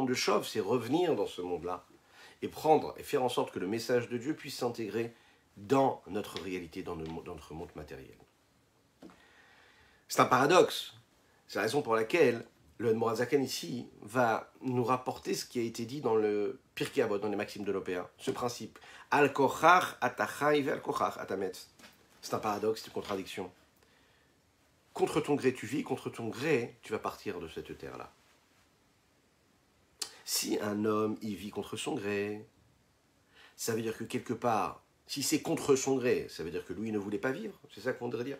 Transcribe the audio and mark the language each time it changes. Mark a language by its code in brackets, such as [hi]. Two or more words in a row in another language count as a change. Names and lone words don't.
[fr] Le shov, c'est revenir dans ce monde-là, et faire en sorte que le message de Dieu puisse s'intégrer dans notre réalité, dans notre monde matériel. C'est un paradoxe. C'est la raison pour laquelle le Admor HaZaken ici va nous rapporter ce qui a été dit dans le Pirkei Avot, dans les Maximes de l'Opéra. Ce principe. [he] על כורחך אתה חי ועל כורחך אתה מת. [fr] C'est un paradoxe, c'est une contradiction. Contre ton gré tu vis, contre ton gré tu vas partir de cette terre-là. Si un homme y vit contre son gré, ça veut dire que quelque part, si c'est contre son gré, ça veut dire que lui ne voulait pas vivre. C'est ça qu'on voudrait dire.